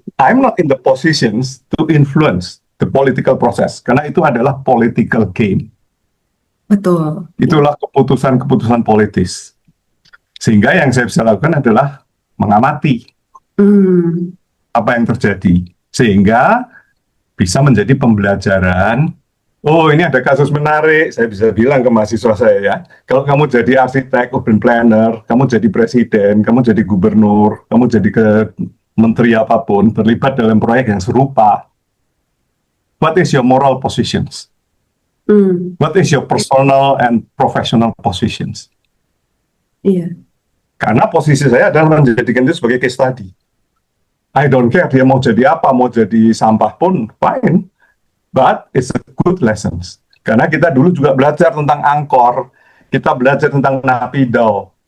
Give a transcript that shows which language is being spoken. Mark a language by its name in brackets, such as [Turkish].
[English] I'm not in the positions to influence the political process. [Indonesian] Karena itu adalah political game. betul. Iya. Itulah keputusan-keputusan politis. Sehingga yang saya bisa lakukan adalah mengamati Hmm, apa yang terjadi. Sehingga bisa menjadi pembelajaran. Oh, ini ada kasus menarik. Saya bisa bilang ke mahasiswa saya ya. Kalau kamu jadi arsitek, urban planner, kamu jadi presiden, kamu jadi gubernur, kamu jadi ke menteri apapun, terlibat dalam proyek yang serupa. [English] What is your moral positions? hmm, What is your personal and professional positions? [Indonesian] iya. Karena posisi saya adalah menjadikan itu sebagai case study. [English] I don't care [Indonesian] dia mau jadi apa, mau jadi sampah pun fine. [English] But it's a good lessons. [Indonesian] Karena kita dulu juga belajar tentang Angkor, kita belajar tentang Naypyidaw,